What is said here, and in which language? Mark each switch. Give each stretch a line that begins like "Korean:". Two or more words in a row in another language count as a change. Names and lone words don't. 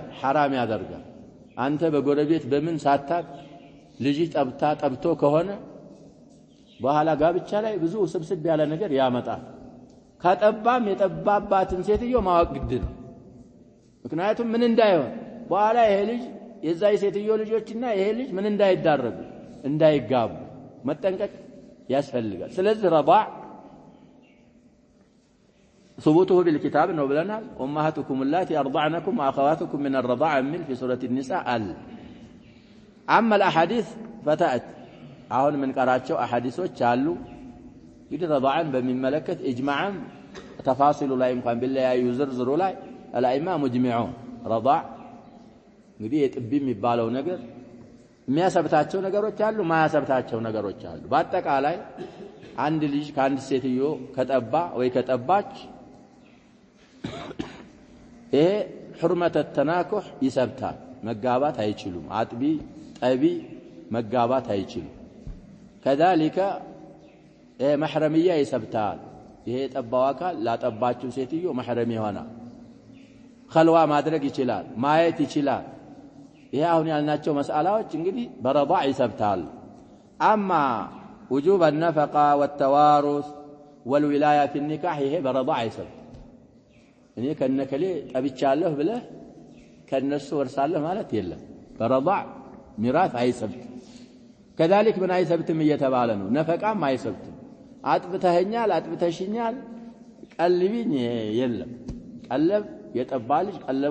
Amharic: حرام ያደርጋል አንተ በጎረቤት በምን ሳታቅ ልጅ ጠብቶ ከሆነ በኋላ ጋብቻ ላይ ብዙ ስብስብ ያለ ነገር ያመጣል ካጠባም የጠባባትን ሴትዮ ማወቅ ግድ ነው ምክንያቱም ምን እንዳይሆን በኋላ ይሄ ልጅ የዛ የሴትዮ ልጆችና ይሄ ልጅ ምን እንዳይዳረጉ እንዳይጋቡ መጠንቀቅ ያስፈልጋል ስለዚህ ረضاع
Arabic: ثبوته بالكتاب انه بلنا امهاتكم اللاتي ارضعنكم واخواتكم من الرضاع من في سوره النساء اما الاحاديث فتات
Amharic: አሁን ምን ቀራቸው አሐዲሶች አሉ እንግዲህ ረضاعን በሚመለከት ኢጅማዕም ተፋሲሉ ላይ እንኳን ቢለያዩ ዝርዝሩ ላይ
Arabic: الائمه مجمعون رضاع
Amharic: እንግዲህ የጥቢ የሚባለው ነገር የሚያሰብታቸው ነገሮች አሉ ማያሰብታቸው ነገሮች አሉ በአጠቃላይ አንድ ልጅ ከአንድ ሴትዮ ከጠባ ወይ ከጠባች ይሄ
Arabic: حرمه التناكح
Amharic: ይሰብታል መጋባት አይችሉም አጥቢ ጠቢ መጋባት አይችሉም
Arabic: كذلك محرميه
Amharic: ይሰብታል ይሄ ጠባው አካል ላጠባችው ሴትዮ محرم ይሆናል خلዋ ማድረግ ይችላል ማየት ይችላል ይሄ አሁን ያልናቸው መስአላዎች እንግዲህ በረضاع ይሰብታል
Arabic: اما وجوب النفقه والتوارث والولايه في النكاح
Amharic: ይሄ በረضاع ይሰብት እኔ ከነከሌ ጠብቻለሁ ብለህ ከነሱ ወርሳለህ ማለት የለም በረضاع ሚራስ አይሰብት كذلك ምን አይሰብትም እየተባለ ነው ነፈቃም አይሰብትም አጥብተኸኛል አጥብተሽኛል ቀልቢኝ የለም ቀለብ የጠባ ልጅ ቀለቡ